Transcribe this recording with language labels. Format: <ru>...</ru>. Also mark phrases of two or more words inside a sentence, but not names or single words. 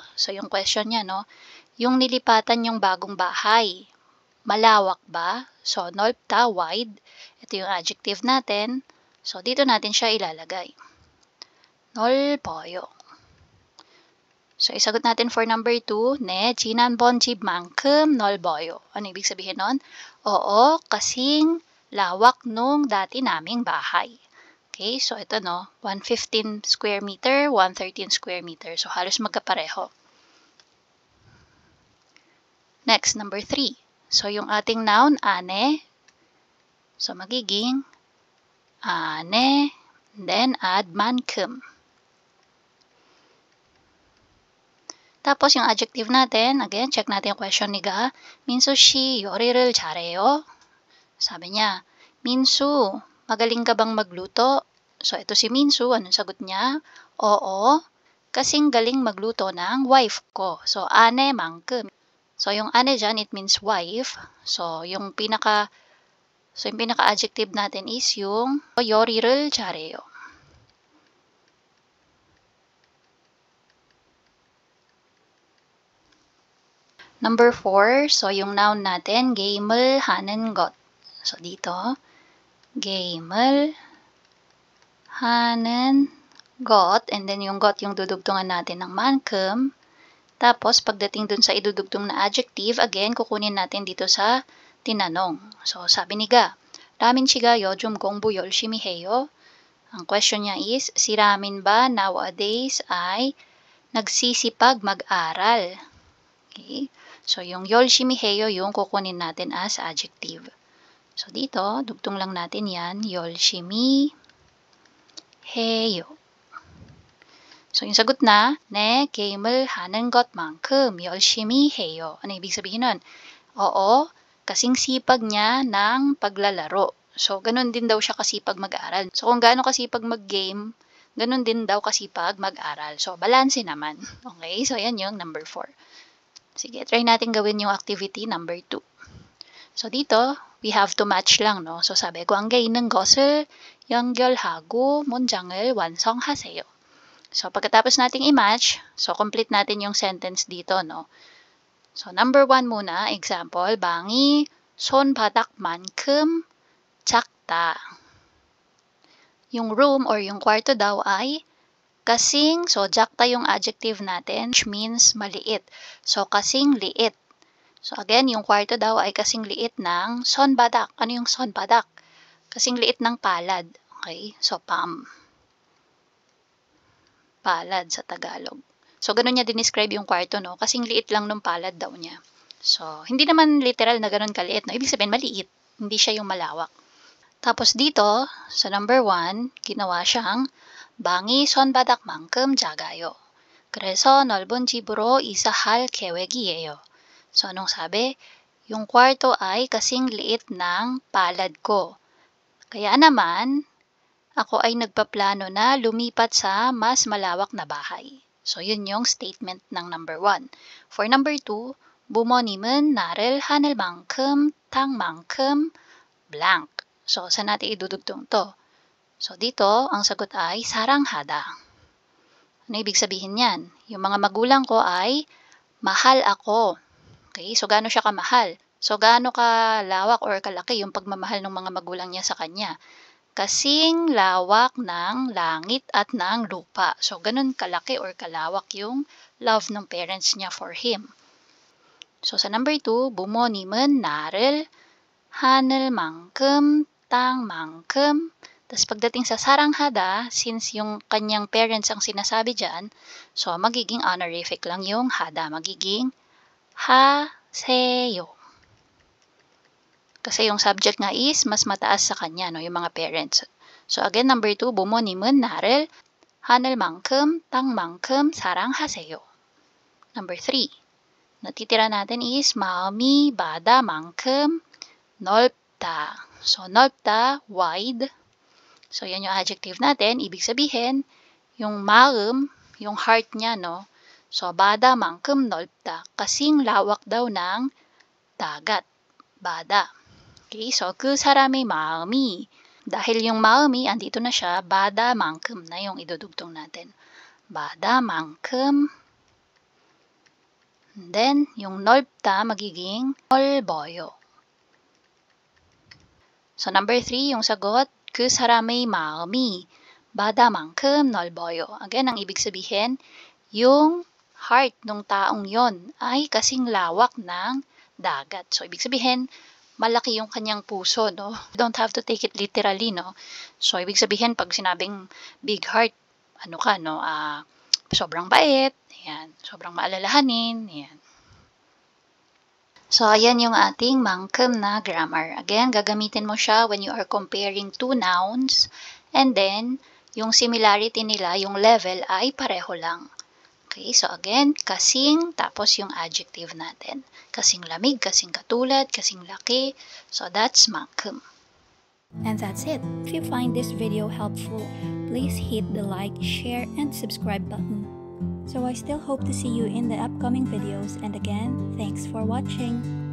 <tl>So, yung question niya, no? Yung nilipatan yung bagong bahay. Malawak ba? So, 넓다, wide. Ito yung adjective natin. So, dito natin siya ilalagay. 넓어요. So, isagot natin for number 2,</tl> <ko>네, 지난번집만큼 넓어요.</ko> <tl>Ano ibig sabihin nun? Oo, kasing lawak nung dati naming bahay.</tl> <en>Okay, so ito no, 115 square meter, 113 square meter.</en> <tl>So, halos magkapareho. Next, number 3. So, yung ating noun, ane. So, magiging ane,</tl> <en>then add</en> <tl>mankeum. Tapos, yung adjective natin, again, check natin yung question ni Ga.</tl> <ko>Minsu shi 요리를 잘해요?</ko> <tl>Sabi niya, Minsu, magaling ka bang magluto? So, ito si Minsu, anong sagot niya? Oo, kasing galing magluto ng wife ko. So, ane, mankeum. So, yung ane dyan,</tl> <en>it means wife. So,</en> <tl>yung pinaka-adjective natin is yung</tl> <ko>요리를 잘해요.</ko> <tl>Number 4, so yung noun natin,</tl> <ko>game을 하는 것.</ko> <tl>So, dito,</tl> <ko>game을 하는 got,</ko> <tl>and then yung got yung dudugtungan natin ng 만큼. Tapos, pagdating dun sa idudugtong na adjective, again, kukunin natin dito sa tinanong. So, sabi ni Ga,</tl> <ko>Ramin 씨가 요즘 공부 열심히 해요?</ko> <tl>Ang question niya is, si Ramin ba nowadays ay nagsisipag mag-aral? Okay? So, yung</tl> <ko>열심히 해요,</ko> <tl>yung kukunin natin</tl> <en>as adjective.</en> <tl>So, dito, dugtong lang natin yan,</tl> <ko>열심히 해요.</ko> <tl>So, yung sagot na,</tl> <ko>네, 게임을 하는 것만큼 열심히 해요.</ko> <tl>Ano ibig sabihin nun? Oo, kasing sipag niya ng paglalaro. So, ganun din daw siya kasipag mag-aral. So, kung gaano kasipag mag-game, ganun din daw kasipag mag-aral. So, balanse naman. Okay? So, yan yung number 4. Sige, try natin gawin yung activity number 2. So, dito,</tl> <en>we have to match lang, no?</en> <tl>So, sabi,</tl> <ko>관계 있는 것을 연결하고 문장을 완성하세요.</ko> <tl>So, pagkatapos nating i-match, so, complete natin yung sentence dito, no? So, number 1 muna, example,</tl> <ko>방이 손바닥만큼 작다.</ko> <tl>Yung room or yung kwarto daw ay kasing, so, 작다 yung adjective natin,</tl> <en>which means maliit.</en> <tl>So, kasing liit. So, again, yung kwarto daw ay kasing liit ng 손바닥. Ano yung 손바닥? Kasing liit ng palad. Okay? So, palm. Palad sa Tagalog. So, ganun niya dinescribe yung kwarto, no? Kasing liit lang ng palad daw niya. So, hindi naman literal na ganun kaliit, no? Ibig sabihin, maliit. Hindi siya yung malawak. Tapos dito, sa number 1, ginawa siyang</tl> <ko>방이 손바닥만큼 작아요. 그래서 넓은 집으로 이사할 계획이에요.</ko> <tl>So, anong sabi? Yung kwarto ay kasing liit ng palad ko. Kaya naman, ako ay nagpaplano na lumipat sa mas malawak na bahay. So, yun yung statement ng number 1.</tl> <en>For number 2,</en> <ko>부모님은 나를 하늘만큼, 땅만큼, blank.</ko> <tl>So, saan natin idudugtong to? So, dito, ang sagot ay 사랑하다. Ano ibig sabihin yan? Yung mga magulang ko ay mahal ako. Okay? So, gaano siya kamahal? So, gaano kalawak or kalaki yung pagmamahal ng mga magulang niya sa kanya? Kasing lawak ng langit at ng lupa. So, ganun kalaki or kalawak yung love ng parents niya</tl> <en>for him.</en> <tl>So, sa number 2,</tl> <ko>부모님은 나를 하늘만큼, 땅만큼.</ko> <tl>Tapos, pagdating sa 사랑하다, since yung kanyang parents ang sinasabi dyan, so, magiging honorific lang yung hada. Magiging 하세요. Kasi yung subject nga is mas mataas sa kanya, no, yung mga parents. So again, number 2,</tl> <ko>부모님은 나를 하늘만큼, 땅만큼 사랑하세요.</ko> <tl>Number 3, natitira natin is</tl> <ko>마음이 바다만큼 넓다.</ko> <tl>So 넓다,</tl> <en>wide.</en> <tl>So yan yung adjective natin. Ibig sabihin, yung maum, yung heart niya, no?</tl> <ko>So 바다만큼 넓다.</ko> <tl>Kasing lawak daw ng dagat.</tl> <ko>바다. Okay, so 그 사람의 마음이,</ko> <tl>dahil yung 마음이 andito na siya, 바다만큼 na yung idudugtong natin. 바다만큼. And then, yung 넓다 magiging 넓어요. So number 3, yung sagot,</tl> <ko>그 사람의 마음이 바다만큼 넓어요.</ko> <tl>Again, ang ibig sabihin, yung heart ng taong yon ay kasing lawak ng dagat. So ibig sabihin, malaki yung kanyang puso, no?</tl> <en>You don't have to take it literally, no? So,</en> <tl>ibig sabihin, pag sinabing</tl> <en>big heart,</en> <tl>ano ka, no? Sobrang bait, ayan. Sobrang maalalahanin, ayan. So, ayan yung ating 만큼 na grammar.</tl> <en>Again,</en> <tl>gagamitin mo siya</tl> <en>when you are comparing two nouns, and then,</en> <tl>yung similarity nila, yung level, ay pareho lang. Okay, so again, kasing, tapos yung adjective natin. Kasing lamig, kasing katulad, kasing laki.</tl> <en>So that's 만큼. And that's it. If you find this video helpful, please hit the like, share, and subscribe button. So I still hope to see you in the upcoming videos, and again, thanks for watching.</en>